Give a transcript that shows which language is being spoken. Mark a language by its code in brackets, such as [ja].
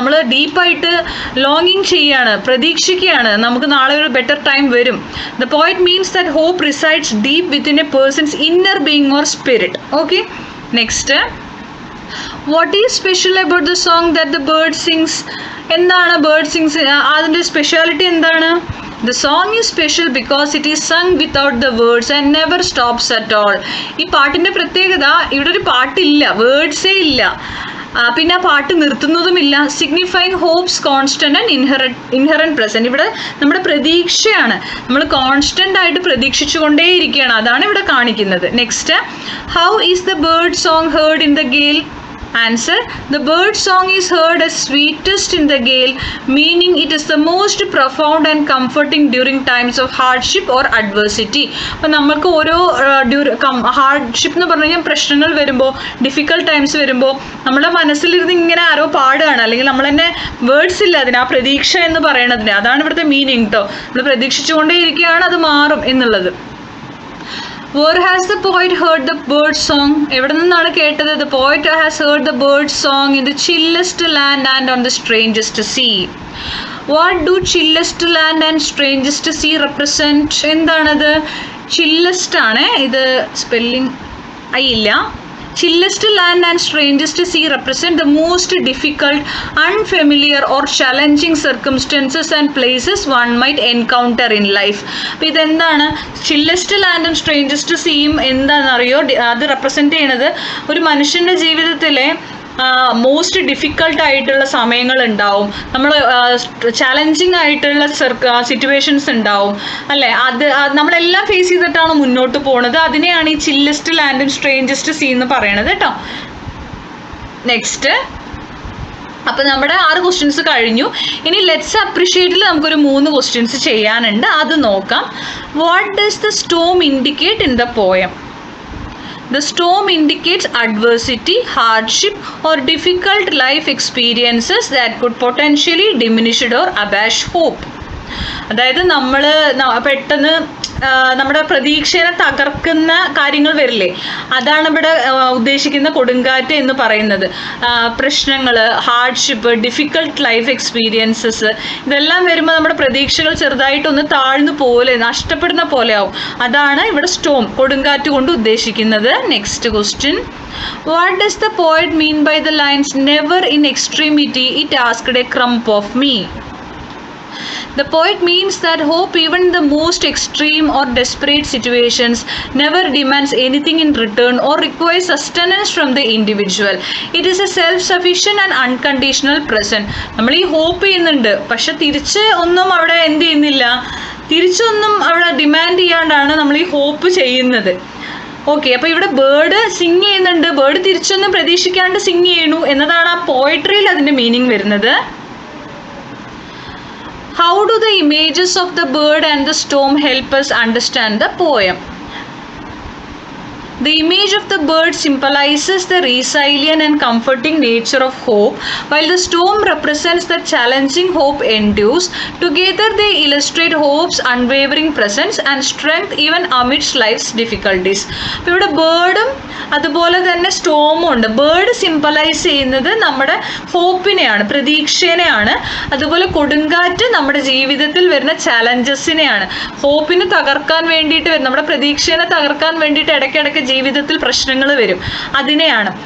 [ml] നമ്മൾ ഡീപ്പായിട്ട് ലോങ്ങിങ് ചെയ്യാണ്, പ്രതീക്ഷിക്കുകയാണ് നമുക്ക് നാളെ ഒരു ബെറ്റർ ടൈം വരും. [en] The poet means that hope resides deep within a person's inner being or spirit. Okay, next. What is special about the song that the bird sings? [ml] എന്താണ് bird sings? അതിൻ്റെ സ്പെഷ്യാലിറ്റി എന്താണ്? [en] The song is special because it is sung without the words and never stops at all. [ml] ഈ പാട്ടിൻ്റെ പ്രത്യേകത, ഇവിടെ ഒരു പാട്ടില്ല, വേർഡ്സേ ഇല്ല. പിന്നെ ആ പാട്ട് നിർത്തുന്നതുമില്ല. [en] Signifying hopes constant and inherent present. [ml] ഇവിടെ നമ്മുടെ പ്രതീക്ഷയാണ്, നമ്മൾ കോൺസ്റ്റന്റ് ആയിട്ട് പ്രതീക്ഷിച്ചുകൊണ്ടേയിരിക്കുകയാണ്, അതാണ് ഇവിടെ കാണിക്കുന്നത്. [en] Next, how is the bird song heard in the gale? Answer, the bird song is heard as sweetest in the gale, meaning it is the most profound and comforting during times of hardship or adversity. [ml] അപ്പോൾ നമുക്ക് ഓരോ hardship എന്ന് പറഞ്ഞു കഴിഞ്ഞാൽ പ്രശ്നങ്ങൾ വരുമ്പോൾ, difficult times വരുമ്പോൾ നമ്മുടെ മനസ്സിലിരുന്ന് ഇങ്ങനെ ആരോ പാടുകയാണ്, അല്ലെങ്കിൽ നമ്മൾ തന്നെ വേർഡ്സ് ഇല്ല അതിന്, ആ പ്രതീക്ഷ എന്ന് പറയണതിന്. അതാണ് ഇവിടുത്തെ മീനിങ് കേട്ടോ. നമ്മൾ പ്രതീക്ഷിച്ചുകൊണ്ടേ ഇരിക്കുകയാണ് അത് മാറും എന്നുള്ളത്. [en] Where has the poet heard the bird song? [ml] എവിടെ നിന്നാണ് കേട്ടത്? [en] The poet has heard the bird song in the chillest land and on the strangest sea. What do chillest land and strangest sea represent? എന്താണത്? [ml] chillest ആണ് ഇത്, spelling ഇല്ല. [en] chillest land and strangest sea represent the most difficult, unfamiliar or challenging circumstances and places one might encounter in life. [ml] അപ്പോൾ ഇതെന്താണ്? [en] chillest land and strangest seaയും [ml] എന്താണെന്നറിയോ? അത് represent ചെയ്യണത് ഒരു മനുഷ്യൻ്റെ ജീവിതത്തിലെ മോസ്റ്റ് ഡിഫിക്കൽട്ട് ആയിട്ടുള്ള സമയങ്ങൾ ഉണ്ടാവും, നമ്മൾ ചാലഞ്ചിങ് ആയിട്ടുള്ള സിറ്റുവേഷൻസ് ഉണ്ടാവും അല്ലേ, അത് നമ്മളെല്ലാം ഫേസ് ചെയ്തിട്ടാണ് മുന്നോട്ട് പോകുന്നത്. അതിനെയാണ് ഈ ചില്ലസ്റ്റ് ലാൻഡും സ്ട്രേഞ്ചസ്റ്റ് സീ എന്ന് പറയണത് കേട്ടോ. നെക്സ്റ്റ്, അപ്പം നമ്മുടെ 6 ക്വസ്റ്റ്യൻസ് കഴിഞ്ഞു. ഇനി ലെറ്റ്സ് അപ്രിഷിയേറ്റിൽ നമുക്കൊരു 3 ക്വസ്റ്റ്യൻസ് ചെയ്യാനുണ്ട്, അത് നോക്കാം. [en] What does the storm indicate in the poem? The storm indicates adversity, hardship, or difficult life experiences that could potentially diminish or abash hope. [ml] അതായത് നമ്മൾ പെട്ടെന്ന് നമ്മുടെ പ്രതീക്ഷയെ തകർക്കുന്ന കാര്യങ്ങൾ വരില്ലേ, അതാണ് ഇവിടെ ഉദ്ദേശിക്കുന്ന കൊടുങ്കാറ്റ് എന്ന് പറയുന്നത്. പ്രശ്നങ്ങൾ, ഹാർഡ്ഷിപ്പ്, ഡിഫിക്കൽട്ട് ലൈഫ് എക്സ്പീരിയൻസസ്, ഇതെല്ലാം വരുമ്പോൾ നമ്മുടെ പ്രതീക്ഷകൾ ചെറുതായിട്ടൊന്ന് താഴ്ന്നു പോലെ, നഷ്ടപ്പെടുന്ന പോലെ ആവും. അതാണ് ഇവിടെ സ്റ്റോം, കൊടുങ്കാറ്റ് കൊണ്ട് ഉദ്ദേശിക്കുന്നത്. [en] Next question, what does the poet mean by the lines never in extremity it asked a crumb of me? The poet means that hope, even in the most extreme or desperate situations, never demands anything in return or requires sustenance from the individual. It is a self-sufficient and unconditional present. [ml] നമ്മൾ ഈ hope ചെയ്യുന്നുണ്ട്, പക്ഷെ തിരിച്ച് ഒന്നും അവിടെ എന്ത് ചെയ്യുന്നില്ല, തിരിച്ചൊന്നും അവിടെ ഡിമാൻഡ് ചെയ്യാണ്ടാണ് നമ്മൾ ഈ ഹോപ്പ് ചെയ്യുന്നത്. ഓക്കെ, അപ്പോൾ ഇവിടെ ബേർഡ് സിങ് ചെയ്യുന്നുണ്ട്, ബേർഡ് തിരിച്ചൊന്നും പ്രതീക്ഷിക്കാണ്ട് സിങ് ചെയ്യണു എന്നതാണ് ആ പോയട്രിയിൽ അതിൻ്റെ മീനിങ് വരുന്നത്. [en] How do the images of the bird and the storm help us understand the poem? The image of the bird symbolizes the resilient and comforting nature of hope, while the storm represents the challenging hope endures. Together they illustrate hope's unwavering presence and strength even amidst life's difficulties. [ml] അപ്പോൾ ഇവിടെ ബേർഡും അതുപോലെ തന്നെ സ്റ്റോമും ഉണ്ട്. Bird symbolise ചെയ്യുന്നത് നമ്മുടെ ഹോപ്പിനെയാണ്, പ്രതീക്ഷേനെയാണ്. അതുപോലെ കൊടുങ്കാറ്റ് നമ്മുടെ ജീവിതത്തിൽ വരുന്ന ചാലഞ്ചസിനെയാണ്. ഹോപ്പിനെ തകർക്കാൻ വേണ്ടിയിട്ട് വരും, നമ്മുടെ പ്രതീക്ഷേനെ തകർക്കാൻ വേണ്ടിയിട്ട് ഇടയ്ക്കിടയ്ക്ക് ജീവിതത്തിൽ പ്രശ്നങ്ങൾ വരും, അതിനെയാണ്.